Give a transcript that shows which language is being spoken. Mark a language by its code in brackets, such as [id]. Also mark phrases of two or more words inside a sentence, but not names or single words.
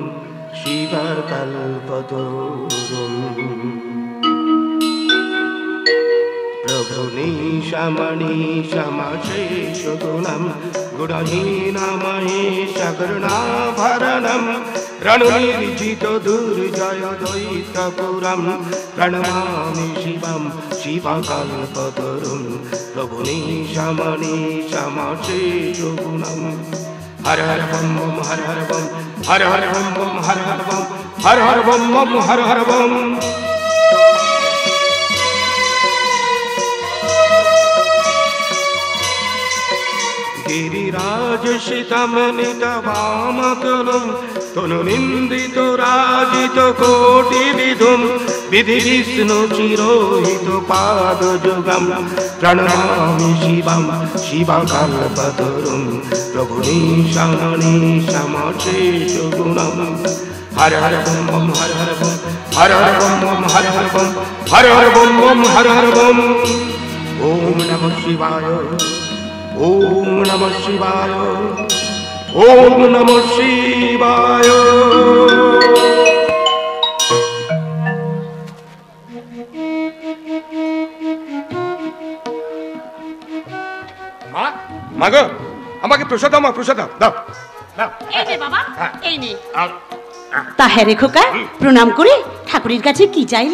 [sa] শিবকল্পতরুম প্রভুনীশমণীশমশেষগুণম গুণহীনমহেশকরুণাভরণম রণনির্জিত দুর্জয় দৈত্যপুরম প্রণমামি শিবম শিবকল্পতরুম প্রভুনীশমণীশমশেষগুণম হর হর বম বম হর হর বম হর হর বম বম হর হর বম হর হর বম বম হর হর বম गिरिराज शितमनित वामतनुं तनुनिन्दित राजित कोटि विधुं विधि विष्णु चिरोहित पादजुगं प्रणमामि शिवं शिवकल्पतरुं प्रभुनीशमणीशमशेषगुणं हर हर बम बम हर हर बम हर हर बम बम हर हर बम हर हर बम बम हर हर बम ओम नमः शिवाय ओम नमः शिवाय ओम नमः शिवाय [bn] মা মা গো আমাকে প্রসাদ দাও মা প্রসাদ দাও দাও দাও এই নে বাবা এই নে তা হ্যাঁ রে খোকা প্রণাম করে ঠাকুরের কাছে কি চাইলি?